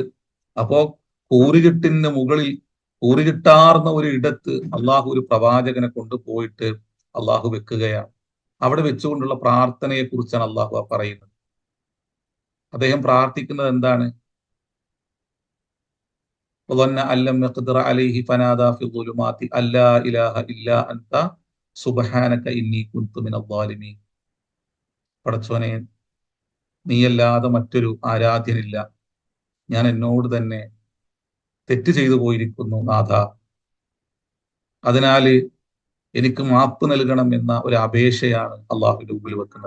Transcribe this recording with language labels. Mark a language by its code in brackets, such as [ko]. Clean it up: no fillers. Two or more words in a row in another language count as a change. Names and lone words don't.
[ml] അപ്പോ കൂരിരുട്ടിന് മുകളിൽ, കൂരിരുട്ടാർന്ന ഒരു ഇടത്ത് അള്ളാഹു ഒരു പ്രവാചകനെ കൊണ്ടുപോയിട്ട് അള്ളാഹു വെക്കുകയാണ്. അവിടെ വെച്ചുകൊണ്ടുള്ള പ്രാർത്ഥനയെ കുറിച്ചാണ് അള്ളാഹു പറയുന്നത്. അദ്ദേഹം പ്രാർത്ഥിക്കുന്നത് എന്താണ്? [ar] وظن أن لم يقدر عليه فنادى في الظلمات أن لا إله إلا أنت سبحانك إني كنت من الظالمين. [ml] പടച്ചോനെ, നീയല്ലാതെ മറ്റൊരു ആരാധ്യനില്ല, ഞാൻ എന്നോട് തന്നെ തെറ്റ് ചെയ്തു പോയിരിക്കുന്നു നാഥ, അതിനാൽ എനിക്ക് മാപ്പ് നൽകണം എന്ന ഒരു അപേക്ഷയാണ് അള്ളാഹുവിന്റെ മുമ്പിൽ വെക്കുന്നത്.